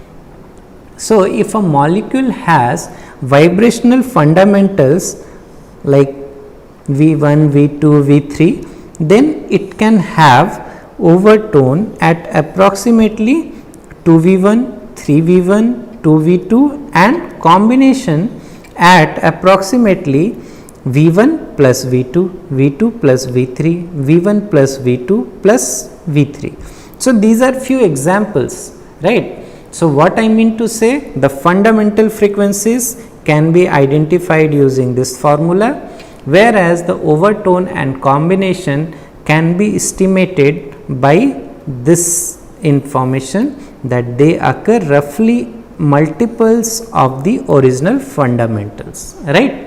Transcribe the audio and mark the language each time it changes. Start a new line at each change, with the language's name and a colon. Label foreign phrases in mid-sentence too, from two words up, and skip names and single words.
English: So, if a molecule has vibrational fundamentals like V1, V2, V3, then it can have overtone at approximately 2V1, 3V1, 2V2 and combination at approximately V1 plus V2, V2 plus V3, V1 plus V2 plus V3. So, these are few examples, right. So, what I mean to say, the fundamental frequencies can be identified using this formula, whereas the overtone and combination can be estimated by this information that they occur roughly multiples of the original fundamentals, right.